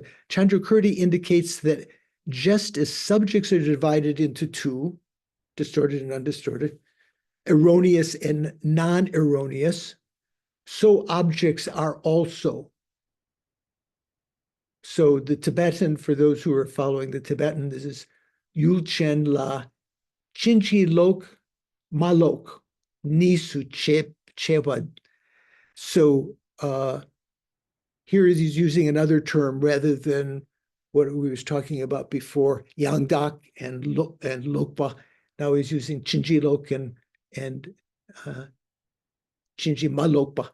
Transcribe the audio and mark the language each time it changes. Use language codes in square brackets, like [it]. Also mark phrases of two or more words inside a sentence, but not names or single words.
[en] Chandrakirti indicates that just as subjects are divided into two, distorted and undistorted, erroneous and non-erroneous, so objects are also. So the Tibetan, for those who are following the Tibetan, this is [bo] Yulchen la Chinchi lok malok nisu chewad. [en] So here he's using another term rather than what we was talking about before, Yangdak and Lokpa. Now he's using [bo] Chinchi lok [en] and [bo] Chinchi malokpa.